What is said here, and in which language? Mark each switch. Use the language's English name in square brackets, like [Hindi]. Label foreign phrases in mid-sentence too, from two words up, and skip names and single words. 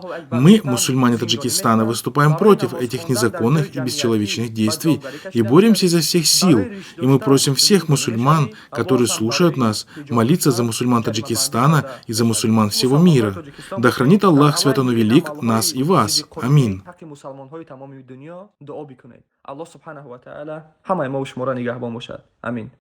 [Russian] Мы, мусульмане Таджикистана, выступаем против этих незаконных и бесчеловечных действий и боремся изо всех сил. И мы просим всех мусульман, которые слушают нас, молиться за мусульман Таджикистана и за мусульман всего мира. Да хранит Аллах Свят Он Велик нас и вас. Амин. [Persian] الله [Arabic] سبحانه و تعالی [Persian] همه ما و شما را نگهبان باشد. امین.